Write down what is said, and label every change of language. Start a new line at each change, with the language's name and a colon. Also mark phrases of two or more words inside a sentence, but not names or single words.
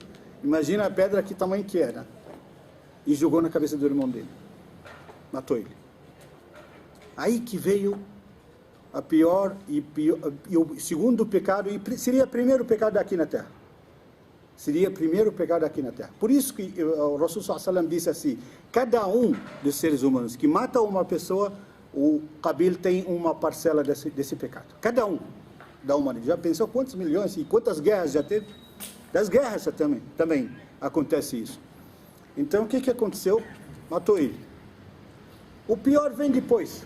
Portuguese: Imagina a pedra que tamanho que era. E jogou na cabeça do irmão dele. Matou ele. Aí que veio a pior e o segundo pecado, e seria o primeiro pecado aqui na Terra. Seria o primeiro pecado aqui na Terra. Por isso que o Rasul
Arabic: صلى الله عليه وسلم
Portuguese: disse assim: cada um dos seres humanos que mata uma pessoa, o Qabil tem uma parcela desse pecado. Cada um da humanidade. Já pensou quantos milhões e quantas guerras já teve? Das guerras também acontece isso. Então o que aconteceu? Matou ele. O pior vem depois.